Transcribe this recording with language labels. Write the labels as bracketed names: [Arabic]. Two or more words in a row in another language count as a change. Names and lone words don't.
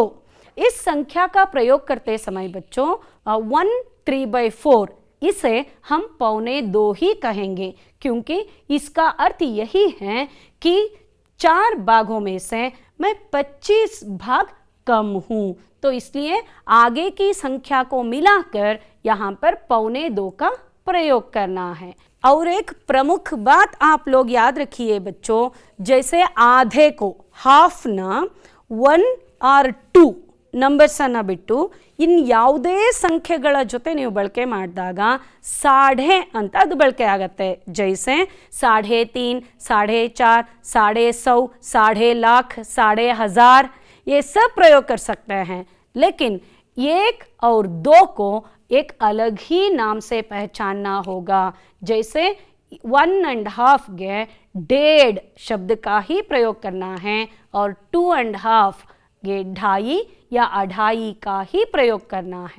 [Hindi] इस संख्या का प्रयोग करते समय बच्चों 1/3/4 इसे हम 1/4 ही कहेंगे, क्योंकि इसका अर्थ यही है कि 4 भागों में से मैं 25 भाग कम हूँ। तो इसलिए आगे की संख्या को मिलाकर यहाँ पर 1/4 का प्रयोग करना है। और एक प्रमुख बात आप लोग याद रखिए बच्चों, जैसे आधे को हाफ ना 1 और 2 [Kannada] ನಂಬರ್ಸನ್ನು ಬಿಟ್ಟು ಇನ್ನು ಯಾವುದೇ ಸಂಖ್ಯೆಗಳ ಜೊತೆ ನೀವು ಬಳಕೆ ಮಾಡಿದಾಗ ಸಾಢೆ ಅಂತ ಅದು ಬಳಕೆ ಆಗುತ್ತೆ। [Hindi] ಜೈಸೆ 3.5, 4.5, 150, 1.5 लाख, 1.5 ये सब प्रयोग कर सकते हैं। लेकिन 1 और 2 को एक अलग ही नाम से पहचानना होगा। जैसे 1.5 गे 1.5 शब्द का ही प्रयोग करना है और 2.5 गे 2.5 या 2.5 का ही प्रयोग करना है।